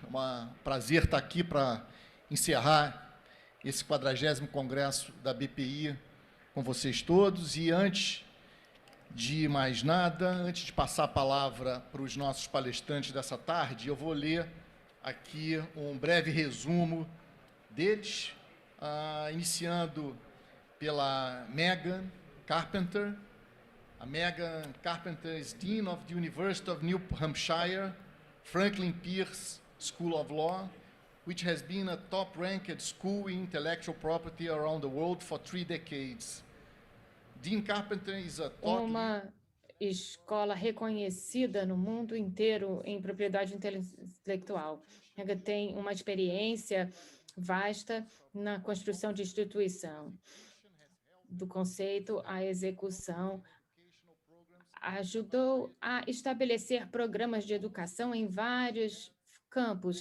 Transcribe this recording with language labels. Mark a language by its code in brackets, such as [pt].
[pt] É um prazer estar aqui para encerrar esse 40º Congresso da BPI com vocês todos. E antes de mais nada, antes de passar a palavra para os nossos palestrantes dessa tarde, eu vou ler aqui um breve resumo deles, iniciando pela Megan Carpenter. [en] A Megan Carpenter is Dean of the University of New Hampshire, Franklin Pierce School of Law, which has been a top-ranked school in intellectual property around the world for 3 decades. Dean Carpenter is a thought leader. [pt] Escola reconhecida no mundo inteiro em propriedade intelectual. Ela tem uma experiência vasta na construção de instituição, do conceito à execução. Ajudou a estabelecer programas de educação em vários campos.